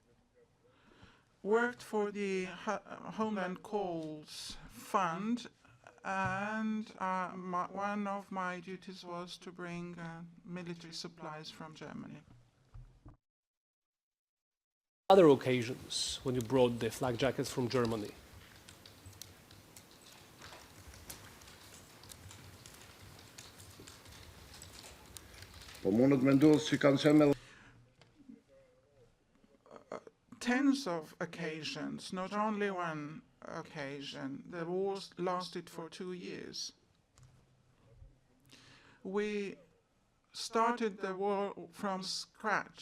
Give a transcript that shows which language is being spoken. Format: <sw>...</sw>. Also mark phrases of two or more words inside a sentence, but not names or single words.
<en>I worked for the Homeland Calls Fund, and one of my duties was to bring military supplies from Germany. Other occasions when you brought the flak jackets from Germany?</en> <sq>Po mundet me ndodh si kanë qenë</sq> <en>Tens of occasions, not only one occasion. The war lasted for 2 years. We started the war from scratch.</en>